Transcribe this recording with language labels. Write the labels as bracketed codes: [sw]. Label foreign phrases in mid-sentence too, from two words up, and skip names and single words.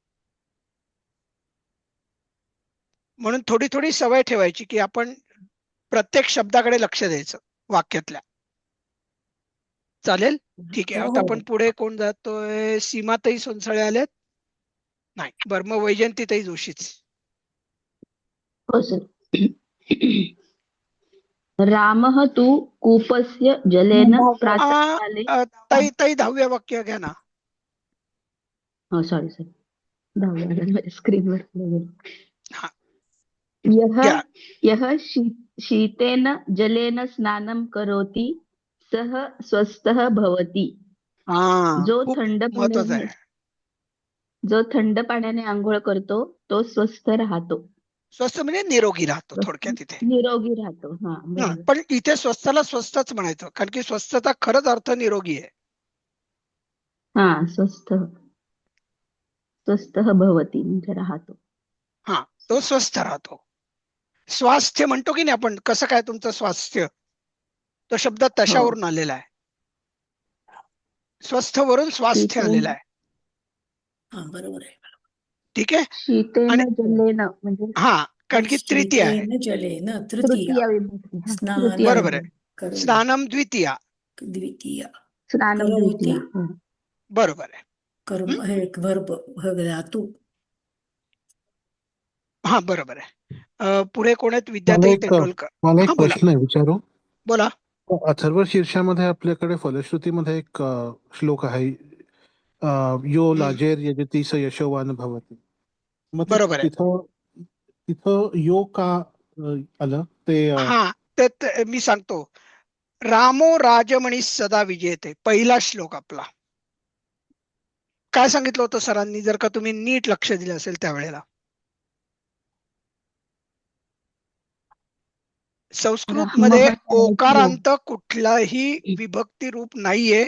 [mr] म्हणून थोडी थोडी सवय ठेवायची की आपण प्रत्येक शब्दाकडे लक्ष द्यायचं वाक्यातल्या. चालेल, ठीक आहे. हो, आता हो. आपण पुढे कोण जातोय. सीमाताई सोनसळे आलेत. नाही, बरं, मग वैजंतीताई जोशीच. हो सर. [sa] रामः तु कूपस्य जलेन प्रातःकाले. [mr] ताई 10व्या वाक्य घ्या ना. हो सॉरी सर. 10व्या स्क्रीनवर. हा, यः घ्या. [sa] यः शीतेन जलेन स्नानं करोति सः स्वस्थः भवति. [mr] हा जो खूप थंड महत्वाचं पाण्याने आहे. जो थंड पाण्याने आंघोळ करतो तो स्वस्थ राहतो. स्वस्थ म्हणजे निरोगी राहतो स्वस्थ थोडक्यात इथे. निरोगी राहतो. हा, बरोबर. पण इथे स्वस्थला स्वस्थच म्हणायचं, कारण की स्वस्थचा खरंच अर्थ निरोगी आहे. हा, [sa] स्वस्थः भवति [mr] म्हणजे राहतो. हा, तो स्वस्थ राहतो. स्वास्थ्य म्हणतो की नाही आपण, कसं काय तुमचं स्वास्थ्य, तो शब्द तशावरून आलेला आहे. स्वस्थ वरून स्वास्थ्य आलेला आहे. हा बरोबर आहे. ठीक आहे. शीतेन आणि जलेन म्हणजे हा, कारण की तृतीय आहे. [sa] शीतेन जलेन [mr] तृतीया तृतीया विभक्ती. हा, स्नानम तृतीया बरोबर आहे. विभक्ती. करोति स्नानम द्वितीया. द्वितीया स्नानम करोति द्वितीया. हो. बरोबर आहे. कर्म हे एक वर्ब धातू. हा, बरोबर आहे. पुढे कोण आहेत? मला विद्याताई एक तेंडुलकर. मला एक हा, बोला प्रश्न आहे, विचारू. बोला. अथर्व शीर्षामध्ये आपल्याकडे फलश्रुतीमध्ये एक श्लोक आहे, यो हम्म, [sa] लाजेर यजति स यशोवान भवति. [mr] मग बरोबर आहे. तिथं तिथं यो का आलं ते हा, तर मी सांगतो. [sa] रामो राजमणी सदा विजेते, [mr] पहिला श्लोक आपला. काय सांगितलं होतं सरांनी, जर का तुम्ही नीट लक्ष दिलं असेल त्यावेळेला? संस्कृत मध्ये ओकारांत कुठलाही विभक्ती रूप नाहीये.